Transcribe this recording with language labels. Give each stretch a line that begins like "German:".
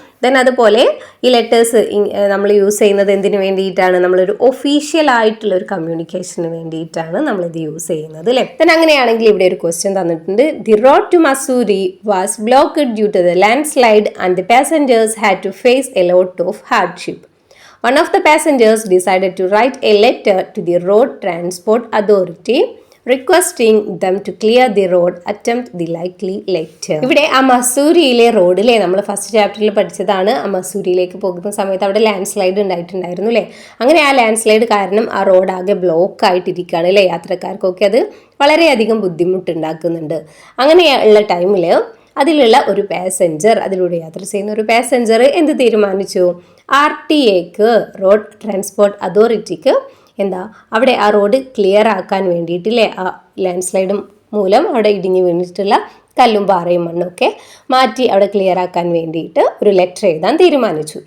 Malayalam: Then അതുപോലെ ഈ letters നമ്മൾ യൂസ് ചെയ്യുന്നത് എന്തിനു വേണ്ടിയിട്ടാണ്, നമ്മളൊരു ഒഫീഷ്യൽ ആയിട്ടുള്ള ഒരു കമ്മ്യൂണിക്കേഷന് വേണ്ടിയിട്ടാണ് നമ്മളിത് യൂസ് ചെയ്യുന്നത് അല്ലേ.
English: then
Malayalam: അങ്ങനെയാണെങ്കിൽ ഇവിടെ ഒരു ക്വസ്റ്റ്യൻ തന്നിട്ടുണ്ട്.
English: The road to Mussoorie was blocked due to the landslide and the passengers had to face a lot of hardship. One of the passengers decided to write a letter to the Road Transport Authority requesting them to clear the road, attempt the likely letter.
Malayalam: ഇവിടെ ആ മസൂരിയിലെ റോഡിലെ നമ്മൾ first ചാപ്റ്ററിൽ പഠിച്ചതാണ്. ആ മസൂരിയിലേക്ക് പോകുന്ന സമയത്ത് അവിടെ ലാൻഡ് സ്ലൈഡ് ഉണ്ടായിട്ടുണ്ടായിരുന്നു അല്ലേ. അങ്ങനെ ആ ലാൻഡ് സ്ലൈഡ് കാരണം ആ റോഡ് ആകെ ബ്ലോക്ക് ആയിട്ടിരിക്കുകയാണ് അല്ലേ. യാത്രക്കാർക്കൊക്കെ അത് വളരെയധികം ബുദ്ധിമുട്ടുണ്ടാക്കുന്നുണ്ട്. അങ്ങനെയുള്ള ടൈമിൽ അതിലുള്ള ഒരു പാസഞ്ചർ, അതിലൂടെ യാത്ര ചെയ്യുന്ന ഒരു പാസഞ്ചർ എന്ത് തീരുമാനിച്ചു, RTA റോഡ് ട്രാൻസ്പോർട്ട് അതോറിറ്റിക്ക് അവിടെ ആ റോഡ് ക്ലിയർ ആക്കാൻ വേണ്ടിയിട്ടില്ലേ, ആ ലാൻഡ് സ്ലൈഡും മൂലം അവിടെ ഇടിഞ്ഞു വീണിട്ടുള്ള കല്ലും പാറയും മണ്ണൊക്കെ മാറ്റി അവിടെ ക്ലിയർ ആക്കാൻ വേണ്ടിയിട്ട് ഒരു ലെറ്റർ എഴുതാൻ തീരുമാനിച്ചു.